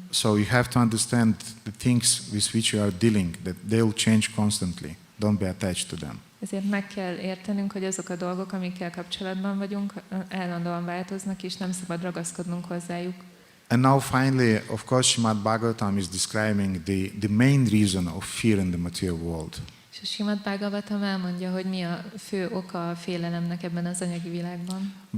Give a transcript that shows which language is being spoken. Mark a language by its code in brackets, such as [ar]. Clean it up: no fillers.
[en] So you have to understand the things with which you are dealing, that they will change constantly. Don't be attached to them. [hu] Ezért meg kell értenünk, hogy azok a dolgok, amikkel kapcsolatban vagyunk, állandóan változnak, és nem szabad ragaszkodnunk hozzájuk. [en] And now finally, of course, Srimad Bhagavatam is describing the main reason of fear in the material world. [hu] És a Srimad Bhagavatam elmondja, hogy mi a fő oka a félelemnek ebben az anyagi világban.